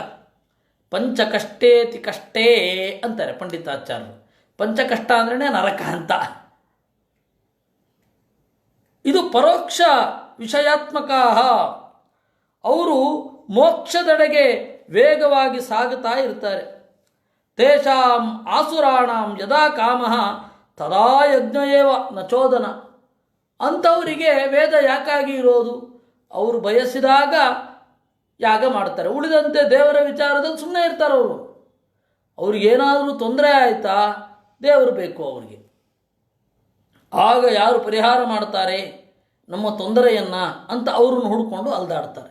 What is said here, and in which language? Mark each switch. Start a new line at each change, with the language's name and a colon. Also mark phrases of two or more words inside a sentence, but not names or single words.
Kannada: ಪಂಚಕಷ್ಟೇತಿ ಕಷ್ಟೇ ಅಂತಾರೆ ಪಂಡಿತಾಚಾರ್ಯರು. ಪಂಚಕಷ್ಟ ಅಂದ್ರೆ ನರಕ ಅಂತ. ಇದು ಪರೋಕ್ಷ ವಿಷಯಾತ್ಮಕ. ಅವರು ಮೋಕ್ಷದೆಡೆಗೆ ವೇಗವಾಗಿ ಸಾಗುತ್ತಾ ಇರ್ತಾರೆ.
Sanskrit: ತೇಷಾಂ ಆಸುರಾಣಾಂ ಯದಾ ಕಾಮಃ ತದಾ ಯಜ್ಞಯೇವ ನಚೋದನ.
Kannada: ಅಂಥವರಿಗೆ ವೇದ ಯಾಕಾಗಿ ಇರೋದು? ಅವರು ಬಯಸಿದಾಗ ಯಾಗ ಮಾಡ್ತಾರೆ, ಉಳಿದಂತೆ ದೇವರ ವಿಚಾರದಲ್ಲಿ ಸುಮ್ಮನೆ ಇರ್ತಾರೆ. ಅವ್ರಿಗೇನಾದರೂ ತೊಂದರೆ ಆಯಿತಾ ದೇವರು ಬೇಕು ಅವರಿಗೆ. ಆಗ ಯಾರು ಪರಿಹಾರ ಮಾಡ್ತಾರೆ ನಮ್ಮ ತೊಂದರೆಯನ್ನು ಅಂತ ಅವ್ರನ್ನ ಹುಡ್ಕೊಂಡು ಅಲ್ದಾಡ್ತಾರೆ.